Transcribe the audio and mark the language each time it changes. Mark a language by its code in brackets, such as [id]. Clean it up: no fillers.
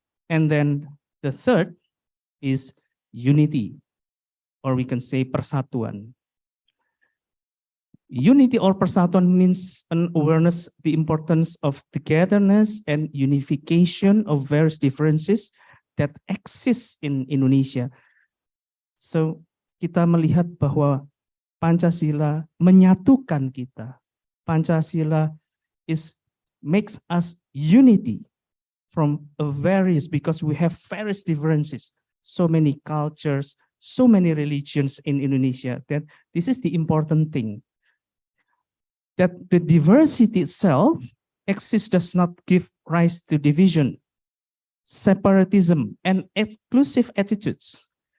[en] And then the third is unity, or we can say persatuan. Unity or persatuan means an awareness the importance of togetherness and unification of various differences that exist in Indonesia. [id] So kita melihat bahwa Pancasila menyatukan kita. [en] Pancasila makes us unity from because we have various differences, so many cultures, so many religions in Indonesia, that this is the important thing. That the diversity itself exists does not give rise to division, separatism, and exclusive attitudes.